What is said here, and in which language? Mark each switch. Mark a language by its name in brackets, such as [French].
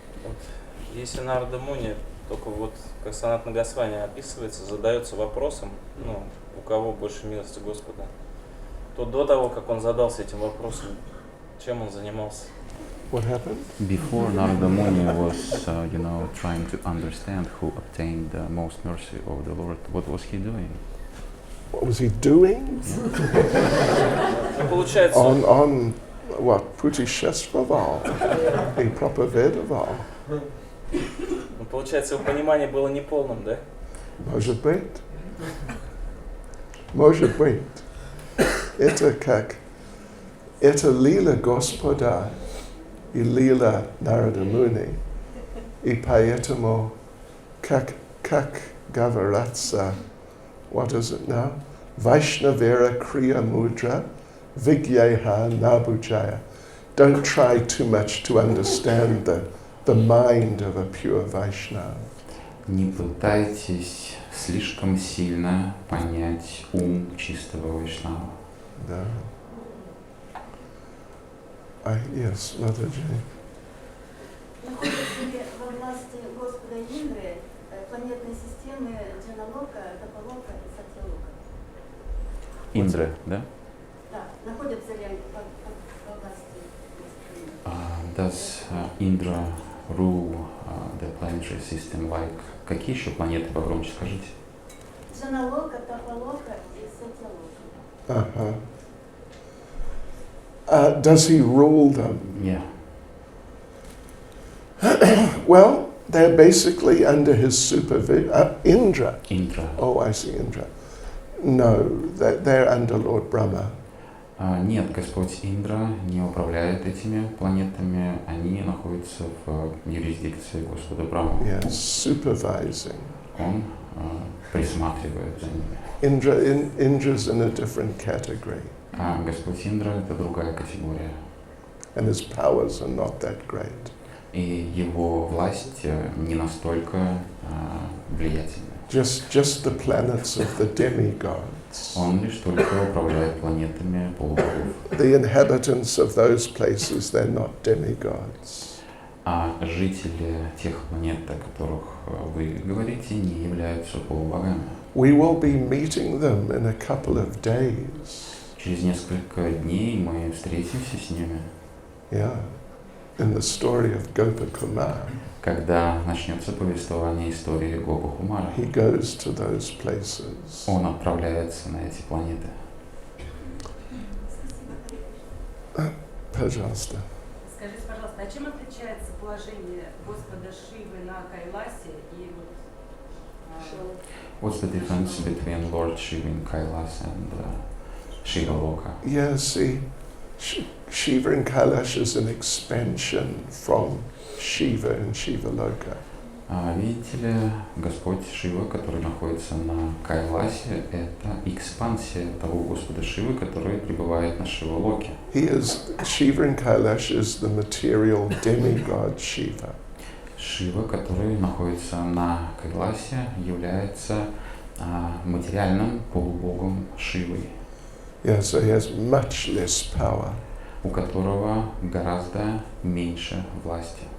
[Russian] Вот, если Нарада Муни, только вот как Санатана Госвами описывается, задается вопросом, у кого больше милости Господа, то до того, как он задался этим вопросом, чем он занимался? [English] What happened? Before Narada Muni was, trying to understand who obtained the most mercy of the Lord, what was he doing? What was he doing? [Russian] Получается, [English] On what? [Russian] Putishesвовал и проповедовал. Получается, его понимание было неполным, да? Может быть. Может быть. Это как... Это лила Господа и лила Нарада Муни. И поэтому, как говорится, [English] what is it now? [Bangla] Vaishnavera Kriya Mudra Vigyeha Nabujaya. [English] Don't try too much to understand the mind of a pure Vaishnava. [Russian] Не пытайтесь слишком сильно понять ум чистого Вайшнава. [English] No. Yes, Mataji. [Russian] Находятся ли во власти Господа Индры планетные системы Джаналока, Тапалока и Сатьялока? Индра, да? Да, находятся ли они во власти Господа? [English] Does Indra rule the planetary system like... [Russian] Какие еще планеты погромче скажите? Джаналока, Тапалока и Сатьялока. Uh-huh. [English] Does he rule them? Yeah. Well, they're basically under his supervision. Indra. Indra. Oh, I see, Indra. No, they're under Lord Brahma. [Russian] Нет, Господь Индра не управляет этими планетами, они находятся в юрисдикции Господа Брахмы. [English] Yes, supervising. [Russian] Он присматривает за ними. [English] Indra's in a different category. [Russian] А Господь Индра — это другая категория. [English] And his powers are not that great. [Russian] И его власть не настолько влиятельна. [English] just the planets of the demigods. [Russian] Он лишь только управляет планетами полубогов. [English] The inhabitants of those places, they're not demigods. [Russian] А жители тех планет, о которых вы говорите, не являются полубогами. [English] We will be meeting them in a couple of days. [Russian] Через несколько дней мы встретимся с ними. [English] Yeah, in the story of Gopakumar. [Russian] Когда начнется повествование истории Гопа-Кумара, [English] He goes to those places. [Russian] он отправляется на эти планеты. Пожалуйста. Скажите, пожалуйста, а чем отличается положение Господа Шивы на Кайласе и вот... [English] What's the difference between Lord Shiva in Kailas and Shiva Loka? Yeah, see, Shiva in Kailash is an expansion from Shiva in Shiva Loka. [Russian] Видите ли, Господь Шива, который находится на Кайласе, это экспансия того Господа Шивы, который пребывает на Шива-Локе. [English] Shiva in Kailash is the material demigod Shiva. [Russian] Шива, который находится на Кайласе, является материальным полубогом Шивой, [English] Yeah, so he has much less power. [Russian] у которого гораздо меньше власти.